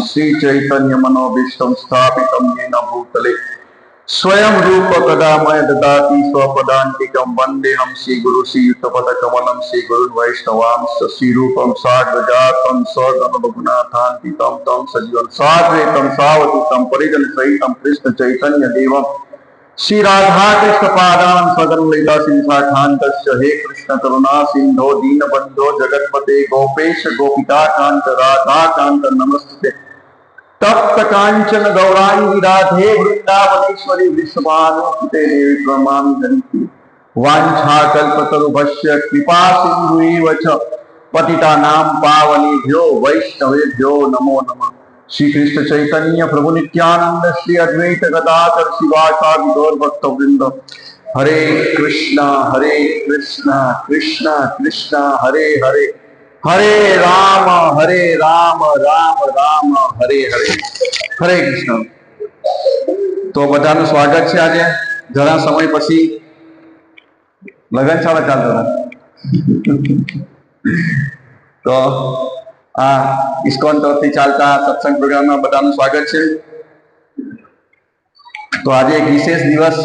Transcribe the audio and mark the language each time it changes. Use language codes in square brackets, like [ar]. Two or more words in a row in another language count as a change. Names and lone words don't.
[sa] श्रीचैतन्यमनोभीष्टं स्थापितं येन भूतले स्वयं रूप कदा मय ददाति स्वपदान्तिकं वन्देऽहं श्रीगुरु श्रीयुतपदकमलं श्रीगुरुन् वैष्णवांश्च श्रीरूपं साग्रजातं सगण रघुनाथान्वितं तं सजीवं साद्वैतं सावधूतं परिजनसहितं कृष्ण चैतन्य देवं श्री राधा कृष्ण पादान सगन लीला सिंहाकांतस्य। हे कृष्ण करुणा सिंधो दीनबंधो जगतपते गोपेश गोपिका कांत राधा कांत नमस्ते। तप्त कांचन गौरांगी राधे वृंदावनेश्वरी वृषभानुसुते देवी प्रणमामि हरिप्रिये। वाञ्छाकल्पतरुभ्यश्च कृपा सिन्धुएव च पतितानां पावनेभ्यो वैष्णवेभ्यो नमो नमः। श्री कृष्ण चैतन्य प्रभु नित्यानंद श्री अद्वैत गदाधर शिवासादि गौर भक्तवृंद। हरे कृष्णा कृष्णा कृष्णा हरे हरे, हरे राम राम राम हरे हरे, हरे कृष्ण। [gu] તો બધાનું સ્વાગત છે। આજે ઘણા સમય પછી લગન ચાલે ચાલતો તો આ ઇસ્કોન તરફથી ચાલતા સત્સંગ પ્રોગ્રામમાં બધાનું સ્વાગત છે। તો આજે એક વિશેષ દિવસ છે।